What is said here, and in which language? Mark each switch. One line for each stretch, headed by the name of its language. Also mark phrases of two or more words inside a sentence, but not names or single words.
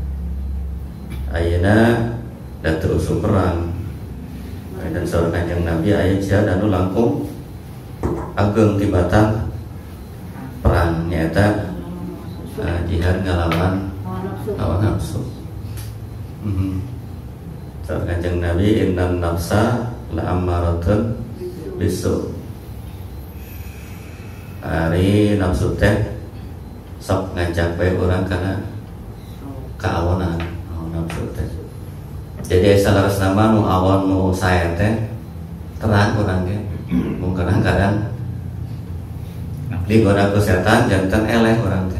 Sundanese: Ayeuna da terus perang. Dan saur Kanjeng Nabi aya jihad anu langkung ageng tibatan perang nyata jihad ngalawan hawa nafsu. Saur Kanjeng Nabi
Arabic: إن النفس لأمارة بالسوء.
Sundanese: Ari nafsu teh sok ngajak bae urang kana kaawonan nafsu teh. Jadi salaras nama nu awon nu sae teh terang urang ge. Mung kadang-kadang digoda ku setan janten eleh urang teh.